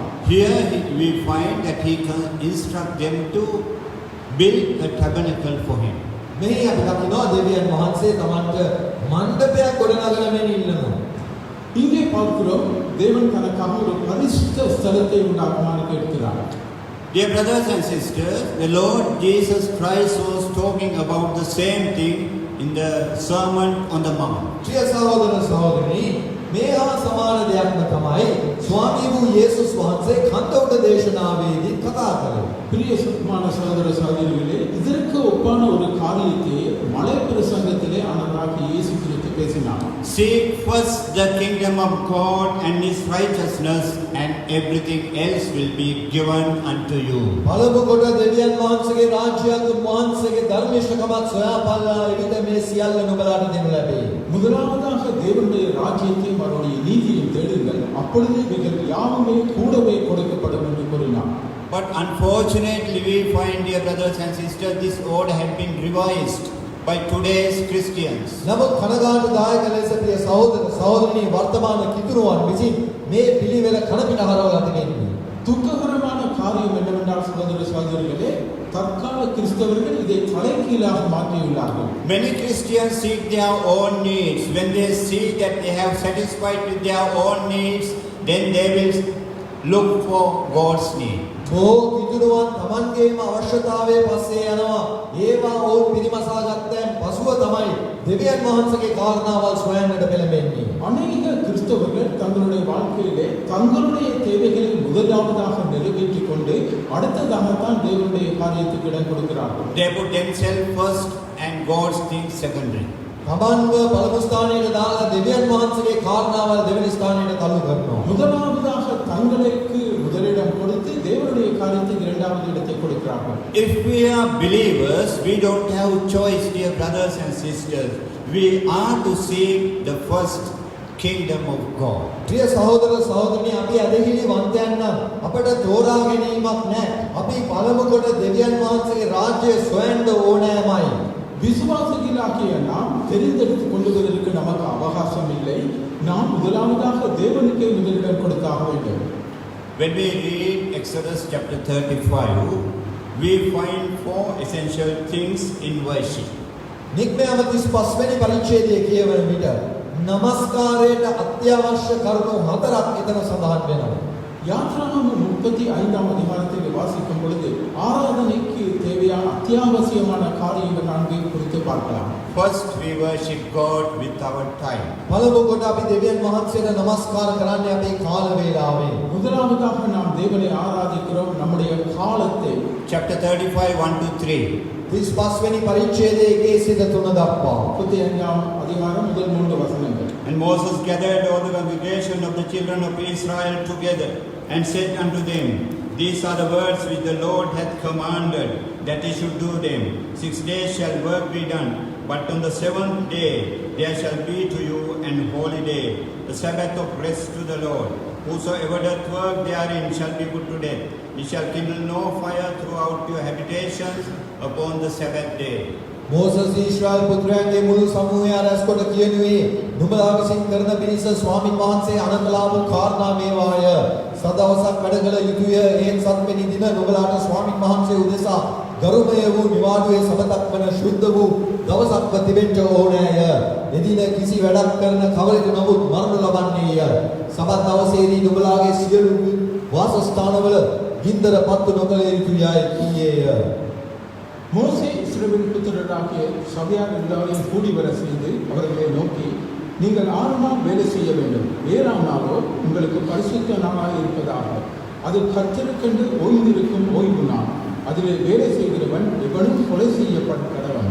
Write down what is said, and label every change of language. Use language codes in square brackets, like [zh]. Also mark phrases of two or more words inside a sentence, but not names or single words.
[en] Here we find that he can instruct them to build a tabernacle for him. [si] මෙහි අපි දකිනවා දෙවියන් වහන්සේ තමන්ට මණ්ඩපයක් ගොඩනගන මෙන්න ඉන්නවා. [ta] இங்கே பார்க்கிறோம் தேவன் தனக்காக ஒரு பரிசுத்த ஸ்தலத்தை உண்டாக்குமாறு கேட்கிறார். [en] Dear brothers and sisters, the Lord Jesus Christ was talking about the same thing in the Sermon on the Mount. [si] ප්‍රිය සහෝදර සහෝදරනි මේ හා සමාන දෙයක්ම තමයි ස්වාමී වූ යේසුස් වහන්සේ කන්ද උඩ දේශනාවේදී කතා කළේ. [ta] பிரியமான சகோதர சகோதரிகளே, இதற்கு ஒப்பான ஒரு காரியத்தை மலை பிரசங்கத்திலே ஆண்டவராகிய இயேசு கிறிஸ்து பேசினார். [en] Seek first the kingdom of God and his righteousness, and everything else will be given unto you. [si] පළමු කොට දෙවියන් වහන්සේගේ රාජ්‍යයත් වහන්සේගේ ධර්මිෂ්ඨකමත් සොයාපල්ලා එවිට මේ සියල්ල නුඹලාට දෙනු ලැබේ. [ta] முதலாவதாக தேவனுடைய ராஜ்யத்தையும் அவருடைய நீதியையும் தேடுங்கள், அப்பொழுது இவைகள் யாவுமே கூடவே கொடுக்கப்படும் என்று கூறினார். [en] But unfortunately we find, dear brothers and sisters, this order had been revised by today's Christians. [si] නමුත් කනගාටුදායක ලෙස ප්‍රිය සහෝදර සහෝදරනි වර්තමාන කිතුරුවන් විසින් මේ පිළිවෙල කනපිට හරවලා තිබෙනවා. [ta] துக்ககரமான காரியம் என்னவென்றால் சகோதர சகோதரிகளே, தற்கால கிறிஸ்தவர்கள் இதை தலைகீழாக மாற்றியுள்ளார்கள். [en] Many Christians seek their own needs. When they see that they have satisfied with their own needs, then they will look for God's need. [si] බොහෝ කිතුණුවන් Tamanගේම අවශ්‍යතාවය පස්සේ යනවා. ඒවා ඔවුන් පිරිමසා ගත්තන් පසුව තමයි දෙවියන් වහන්සේගේ කාරණාවල් සොයන්නට පෙළඹෙන්නේ. [ta] அநேக கிறிஸ்தவர்கள் தங்களுடைய வாழ்க்கையிலே தங்களுடைய தேவைகளை முதலாவதாக நிறைவேற்றிக் கொண்டு அடுத்ததாகத்தான் தேவனுடைய காரியத்துக்கு இடம் கொடுக்கிறார்கள். [en] They put themselves first and God's things secondary. [si] තමන්ව පළමු ස්ථානයට දාලා දෙවියන් වහන්සේගේ කාරණාවල් දෙවෙනි ස්ථානයට තල්ලු කරනවා. [ta] முதலாவதாக தங்களுக்கு முதலிடம் கொடுத்து தேவனுடைய காரியத்துக்கு இரண்டாவது இடத்தை கொடுக்கிறார்கள். [en] If we are believers, we don't have choice, dear brothers and sisters. We are to seek the first kingdom of God. [si] ප්‍රිය සහෝදර සහෝදරනි අපි අදහිලි වන්තයන් නම් අපට තෝරා ගැනීමක් නැහැ. අපි පළමු කොට දෙවියන් වහන්සේගේ රාජ්‍යය සොයන්න ඕනෑමයි. [ta] விசுவாசிகளாகிய நாம் தெரிந்தெடுத்துக் கொள்வதற்கு நமக்கு அவகாசம் இல்லை. நாம் முதலாவதாக தேவனுக்கே முதலிடம் கொடுத்தாக வேண்டும். [en] When we read Exodus chapter 35, we find 4 essential things in worship. [si] නික්මයාම 35 වෙනි පරිච්ඡේදයේ කියවන විට නමස්කාරයට අත්‍යවශ්‍ය කරුණු 4ක් එතන සඳහන් වෙනවා. [ta] யாத்ராகமம் 35ஆம் அதிகாரத்தில் வாசிக்கும் பொழுது ஆராதனைக்கு தேவையான அத்தியாவசியமான காரியங்கள் 4 குறித்து பார்க்கலாம். [en] First, we worship God with our time. [si] පළමු කොට අපි දෙවියන් වහන්සේට නමස්කාර කරන්නේ අපේ කාල වේලාවේ. [ta] முதலாவதாக நாம் தேவனை ஆராதிக்கிறோம் நம்முடைய காலத்தை. [en] Chapter 35, 1 to 3. [si] 35 වෙනි පරිච්ඡේදයේ 1 සිට 3 දක්වා. [ta] 35ஆம் அதிகாரம் முதல் 3 வசனங்கள். [en] And Moses gathered all the congregation of the children of Israel together and said unto them, These are the words which the Lord hath commanded, that he should do them. 6 days shall work be done, but on the 7th day there shall be to you an holy day, the Sabbath of rest to the Lord. Whosoever doth work therein shall be put to death. Ye shall kindle no fire throughout your habitations upon the Sabbath day. [si] මෝසස් ඊශ්‍රායල් පුත්‍රයන්ගේ මුළු සමූහය රැස් කොට කියනුවේ නුඹලා විසින් කරන පිණිස ස්වාමින් වහන්සේ අනකලා වූ කාරණා මේවාය. සදවසක් වැඩ කළ යුතුය. ඒ සත්වෙනි දින නුඹලාට ස්වාමින් වහන්සේ උදෙසා ගරුමය වූ නිවාඩුවේ සබතක් වන ශුද්ධ වූ දවසක්ව තිබෙන්න ඕනෑය. එදින කිසි වැඩක් කරන කවරෙකු නමුත් මරණු ලබන්නේය. සබත් දවසේදී නුඹලාගේ සියලු වාසස්ථානවල ගින්දර පත්තු නොකළ යුතුයයි කීයේය. [ta] மோசே இஸ்ரவேல் புத்திரராகிய சபையார் எல்லாரையும் கூடி வர செய்து அவர்களை நோக்கி நீங்கள் 6 நாள் வேலை செய்ய வேண்டும். 7ஆம் நாளோ உங்களுக்கு பரிசுத்த நாளாக இருப்பதாக. அது கர்த்தருக்கென்று ஓய்ந்திருக்கும் ஓய்வு நாள். அதிலே வேலை செய்கிறவன் எவனும் கொலை செய்யப்பட்டவன்.